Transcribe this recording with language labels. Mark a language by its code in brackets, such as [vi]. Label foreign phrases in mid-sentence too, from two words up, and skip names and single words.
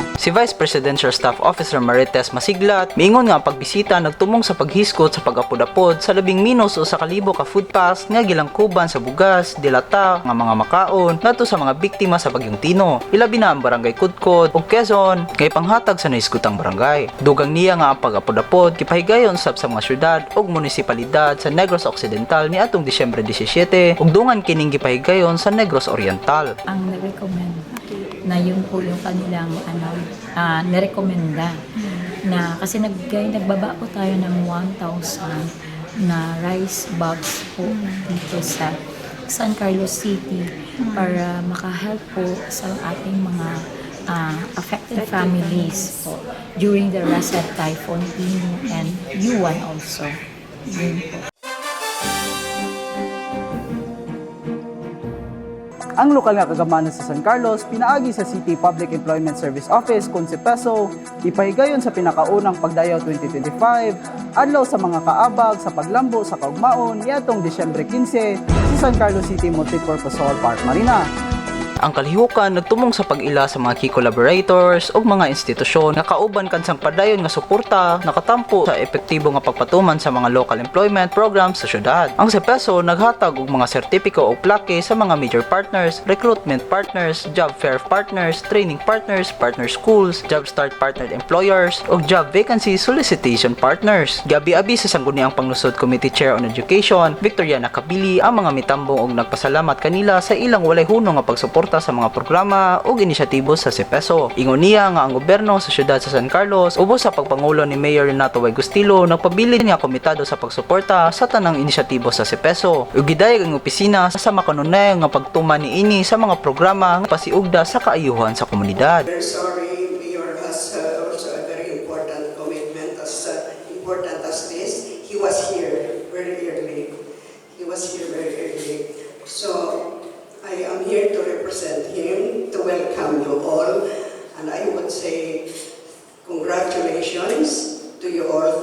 [ceb] Si Vice Presidential Staff Officer Marites Masiglat, miingon nga ang pagbisita nagtumong sa paghiskot sa pag-apod-apod sa 11 o sa kalibo ka food packs nga gilangkuban sa bugas, dilata, nga mga makaon ngadto sa mga biktima sa Bagyong Tino. Ilabi na ang Barangay Kudkod ug Quezon kay panghatag sa naiskutang barangay. Dugang niya nga ang pag-apod-apod kipahigayon sab sa mga syudad ug munisipalidad sa Negros Occidental ni atong Disyembre 17 ug dungan kining gipahigayon sa Negros Oriental. [tl] Ang na-recommend na yun po yung kanilang narekomenda na kasi nagbaba po tayo ng 1,000 na [en] rice bags [tl] po dito sa San Carlos City para makahelp po sa ating mga [en] affected families [tl] po [en] during the Rasad Typhoon Pino and Yuan also. [tl] Yun po. [ceb] Ang lokal nga kagamanan sa San Carlos, pinaagi sa City Public Employment Service Office kung si Peso, ipahigayon sa pinakaunang pagdayaw 2025, adlaw sa mga kaabag sa paglambo sa kaugmaon niadtong Disyembre 15 sa San Carlos City Multipurpose Hall Park Marina. Ang kalihukan nagtumong sa pag-ila sa mga [en] key collaborators [ceb] o mga institusyon nga kauban kansang padayon nga suporta nakatampo sa epektibo nga pagpatuman sa mga [en] local employment programs [ceb] sa syudad. Ang CPESO naghatag og mga sertipiko o plaque sa mga [en] major partners, recruitment partners, job fair partners, training partners, partner schools, job start partnered employers, [ceb] o [en] job vacancy solicitation partners. [ceb] Gabi-abi sa sangguniang Panglusod [en] Committee Chair on Education, [ceb] Victoriana Kabili, ang mga mitambong og nagpasalamat kanila sa ilang walay hunong nga pagsuporta sa mga programa ug inisyatibo sa CPESO. Ingon niya nga ang gobyerno sa syudad sa San Carlos ubos sa pagpangulo ni Mayor Renato Y. Gustilo nagpabilin nga komitado sa pagsuporta sa tanang inisyatibo sa CPESO. Ug gidayeg ang opisina sa makanunay nga pagtuman niini sa mga programa nga pasiugda sa kaayuhan sa komunidad. [en] Very sorry, Mayor has also a very important commitment, as important as this. He was here very early. So I am here to represent him, to welcome you all, and I would say congratulations to you all.